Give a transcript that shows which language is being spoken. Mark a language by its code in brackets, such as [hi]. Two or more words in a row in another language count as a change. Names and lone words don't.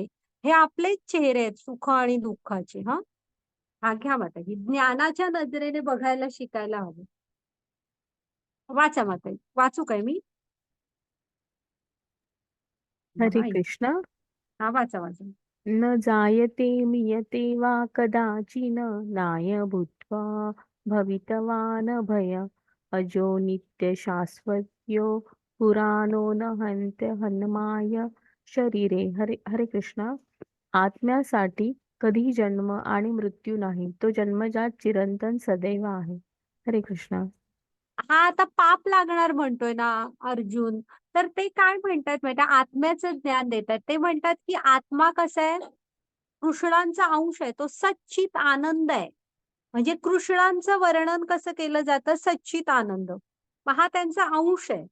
[mr] हे आपलेच चेहरे आहेत सुख आणि दुःखाचे हां. हां, घ्या माताजी. ज्ञानाच्या नजरेने बघायला शिकायला हवं. वाचा माताजी. वाचू काय मी? हरे हां, कृष्ण. हां, वाचा, वाचा. [sa] न जायते मियते वा कदाचिन नाय भूत्वा भवितवान भय अजो नित्य शाश्वत्यो पुराणो न हन्त्य हन्माय शरीरे. [mr] हरे हरे कृष्ण. आत्म्यासाठी कधीही जन्म आणि मृत्यू नाही. तो जन्मजात चिरंतन सदैव आहे. हरे कृष्ण. हा आता पाप लागणार म्हणतोय ना अर्जुन. तर ते काय म्हणतात माहिती आत्म्याचं ज्ञान देतात. ते म्हणतात की आत्मा कसा आहे? कृष्णांचा अंश आहे. तो सच्चित आनंद आहे. म्हणजे कृष्णांचं वर्णन कसं केलं जातं? सच्चित आनंद. मग हा त्यांचा अंश आहे.